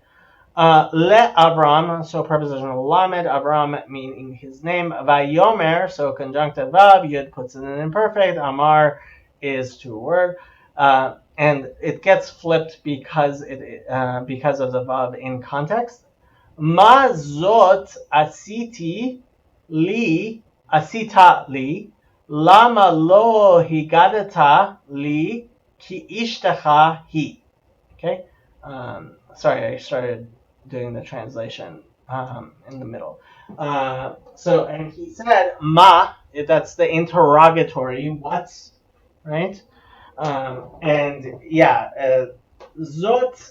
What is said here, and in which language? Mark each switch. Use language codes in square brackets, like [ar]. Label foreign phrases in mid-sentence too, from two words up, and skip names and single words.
[he] לאברם, [en] so prepositional lamed, Avram meaning his name, Vayomer, so conjunctive vav, Yud puts it in imperfect, Amar is two word, and it gets flipped because of the vav in context. [he] מה זאת עשיתי לי, עשית לי, למה לא הגדת לי, כי אשתך היא. [en] Okay. Sorry, I started doing the translation in the middle. And he said, "Ma." That's the interrogatory. What? Right? And yeah, zot.